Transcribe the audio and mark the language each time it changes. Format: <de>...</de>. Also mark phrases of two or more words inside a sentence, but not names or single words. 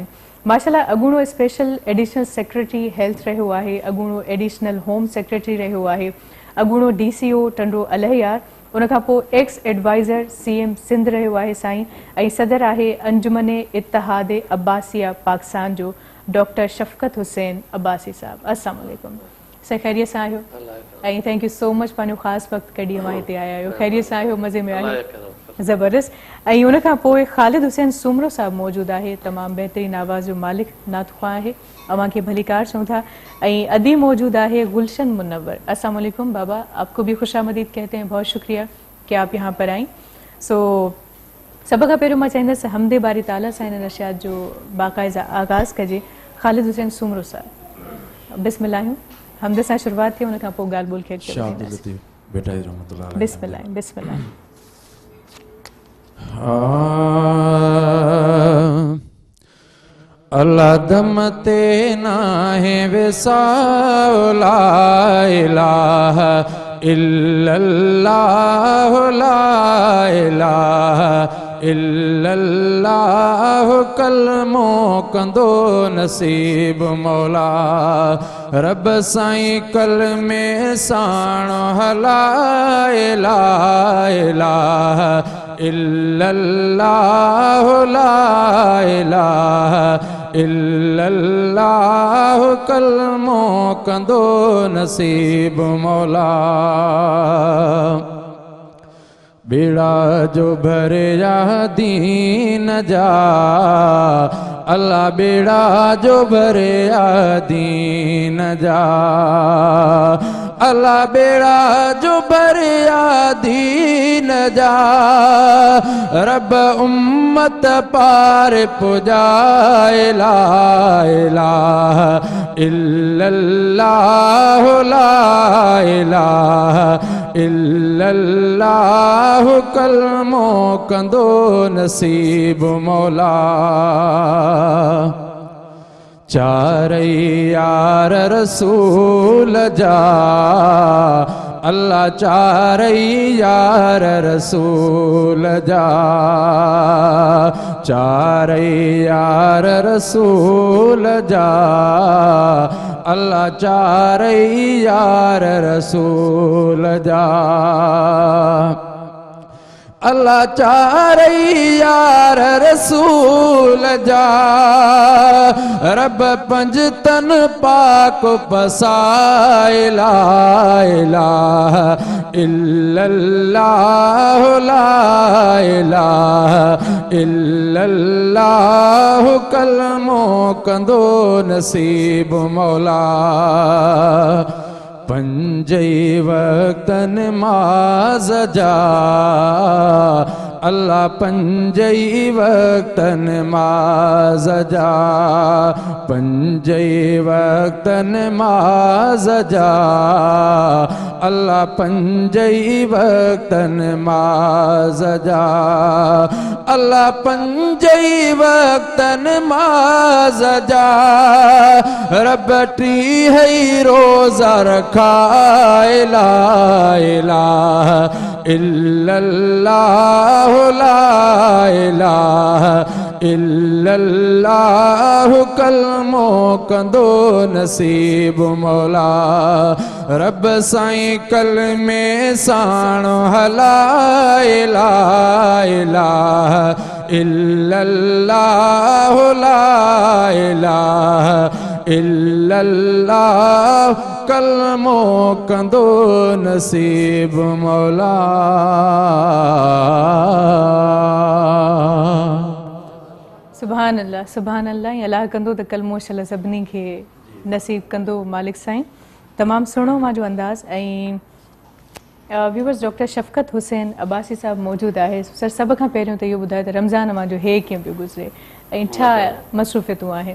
<sd>माशाल्लाह अॻूणो</sd> <en>special additional secretary health</en> <sd>रहियो आहे, अॻूणो</sd> <en>additional home secretary</en> <sd>रहियो आहे, अॻूणो DCO टंडो अलहयार, उनखां पोइ</sd> <en>ex adviser CM</en> <sd>सिंध रहियो आहे साईं, ऐं सदर आहे अंजुमन इत्तिहाद अब्बासिया पाकिस्तान जो डॉक्टर शफ़क़त हुसैन अब्बासी साहब।</sd> <ar>السلام عليكم,</ar> <sd>साईं ख़ैरियत सां आहियो? ऐं</sd> <en>thank you so much,</en> <sd>पंहिंजो ख़ासि वक़्तु कढी अव्हां हिते आया आहियो। ख़ैरियत सां आहियो? मज़े में आहियो? ज़बरदस्त। ऐं उनखां पोइ ख़ालिद हुसैन सुमरो साहब मौजूदु आहे, तमामु बहितरीन आवाज़ जो मालिक नातख़्वा आहे, अव्हां खे भलीकार चऊं था। ऐं अदी मौजूदु आहे गुलशन मुनव्वर।</sd> <ar>السلام عليكم</ar> <ur>بابا، آپ کو بھی خوش آمدید کہتے ہیں، بہت شکریہ کہ آپ یہاں پر آئی.</ur> <sd>सो सभ खां पहिरियों मां चाहींदसि हमदे बारी ताला सां हिन नशियात जो बाक़ाइदा आगाज़ कजे। ख़ालिद हुसैन सुमरो साहब, बिस्मिल्लाह, हमदे सां शुरूआत थी, उनखां पोइ ॻाल्हि ॿोल खे बिस्मिल्लाह बिस्मिल्लाह। अल्लाह दम ते नाहे विसाओ,</sd> <ar>لا إله إلا الله، لا إله إلا الله,</ar> <sd>कलमो कंदो नसीब मौला। रब साईं कलमे साण हला,</sd> <ar>لا إله إلا الله، لا إله إلا الله,</ar> <sd>कलमो कंदो नसीब मौला। बेड़ा जो भरिया दीन जा, अल्लाह बेड़ा जो भरिया दीन जा, अल्लाह बेड़ा जो भरिया दीन जा, रब उम्मत पार पुजाए,</sd> <ar>لا إله إلا الله، لا إله إلا الله,</ar> <sd>कलमो कंदो नसीब मौला। चार यार रसूल जा, अल्लाह चारई यार रसूल जा चारई यार रसूल जा अल्लाह चारई यार रसूल जा अल्लाह चारई यार रसूल जा रब पंज तन पाक पसाए</sd> <ar>لا إله إلا الله لا إله إلا الله</ar> <sd>कलमो कंदो नसीब मौला पंजई वक्त नमाज जा अल्लाह पंजई वक्त नमाज जा पंजई वक्त नमाज जा अल्लाह पंजई वक्त नमाज जा अल्लाह पंजई वक्त नमाज जा रब टी है रोजा रखा</sd> <ar>لا إله إلا الله لا إله</ar> <sd>इल्लल्लाह कलमो कंदो नसीब मौला रब साईं कलमे साणो हला</sd> <ar>إله إلا الله لا إله إلا الله</ar> <sd>कलमो कंदो नसीब मौला</sd> <ar>سبحان الله</ar> <sd>अल्लाह कंदो त कलमो शल सभिनी खे नसीब कंदो मालिक साईं तमामु सुहिणो मुंहिंजो अंदाज़ ऐं व्यूवर्स डॉक्टर शफ़क़त हुसैन अब्बासी साहब मौजूदु आहे सर सभ खां पहिरियों त इहो ॿुधायो त रमज़ान मुंहिंजो हे कीअं पियो गुज़रे ऐं छा मसरूफ़ियतूं आहिनि</sd>